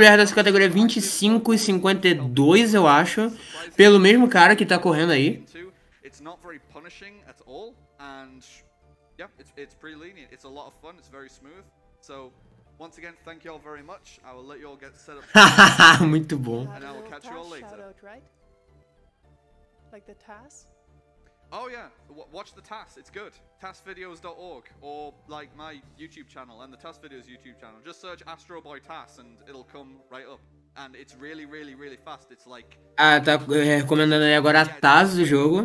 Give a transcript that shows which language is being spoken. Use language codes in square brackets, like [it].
[pt] WR dessa categoria é 25,52, eu acho. Pelo mesmo cara que tá correndo aí. [en] it's not very punishing at all, and yeah, it's pretty lenient. It's a lot of fun. It's very smooth. So once again, thank you all very much. I will let you all get set up, [pt] Muito bom. [en] and I will catch you all later. Shoutout, right? Like the TAS? Oh yeah, watch the TAS. It's good. TASvideos.org or like my YouTube channel and the TAS Videos YouTube channel. Just search Astro Boy TAS and it'll come right up. And it's really fast. It's like [pt] Tá recomendando aí agora a TAS do jogo.